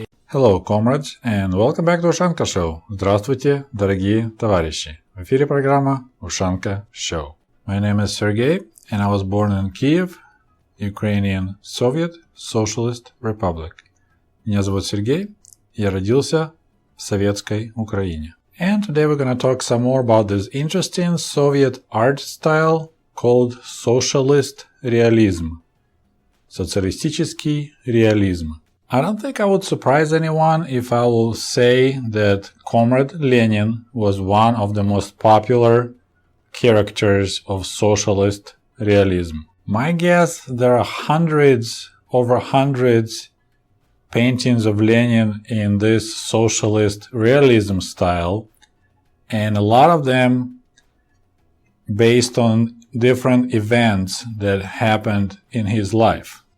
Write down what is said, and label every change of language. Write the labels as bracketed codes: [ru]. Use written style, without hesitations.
[en] Hello, comrades, and welcome back to Ushanka Show. [ru] Здравствуйте, дорогие товарищи. В эфире программа Ushanka Show. [en] My name is Sergey, and I was born in Kiev, Ukrainian Soviet Socialist Republic. [ru] Меня зовут Сергей, я родился в советской Украине. [en] And today we're going to talk some more about this interesting Soviet art style called Socialist realism. [ru] Социалистический реализм. [en] I don't think I would surprise anyone if I will say that Comrade Lenin was one of the most popular characters of socialist realism. My guess, there are over hundreds paintings of Lenin in this socialist realism style, and a lot of them based on different events that happened in his life.